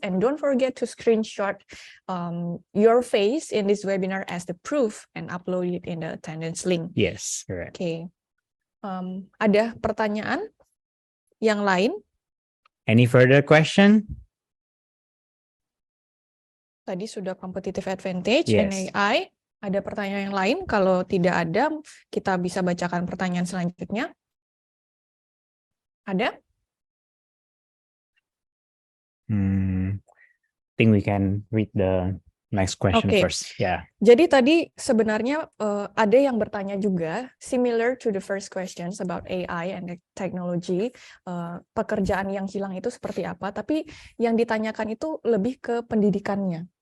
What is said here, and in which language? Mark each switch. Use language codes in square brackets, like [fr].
[en] And don't forget to screenshot your face in this webinar as the proof and upload it in the attendance link. Yes, correct. [id] Oke. Ada pertanyaan yang lain? [en] Any further question? [id] Tadi sudah competitive advantage [en] Yes. and AI. [id] Ada pertanyaan yang lain? Kalau tidak ada, kita bisa bacakan pertanyaan selanjutnya. Ada? [en] Think we can read the next question Okay. first. Yeah. [id] Jadi tadi sebenarnya ada yang bertanya juga, [en] similar to the first questions about AI and technology, [id] pekerjaan yang hilang itu seperti apa, tapi yang ditanyakan itu lebih ke pendidikannya.